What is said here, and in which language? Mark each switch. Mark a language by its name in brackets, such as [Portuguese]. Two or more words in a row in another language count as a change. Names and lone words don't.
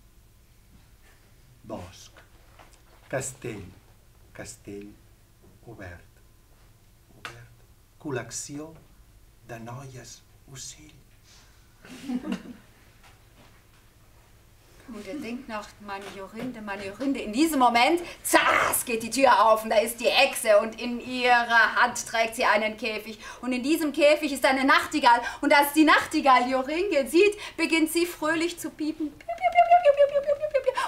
[Catalan] Bosc, castell, castell, obert, obert. Col·lecció de noies ocell. [German] Und er denkt noch, meine Jorinde, meine Jorinde. In diesem Moment, zass, geht die Tür auf und da ist die Hexe und in ihrer Hand trägt sie einen Käfig. Und in diesem Käfig ist eine Nachtigall. Und als die Nachtigall Joringel sieht, beginnt sie fröhlich zu piepen.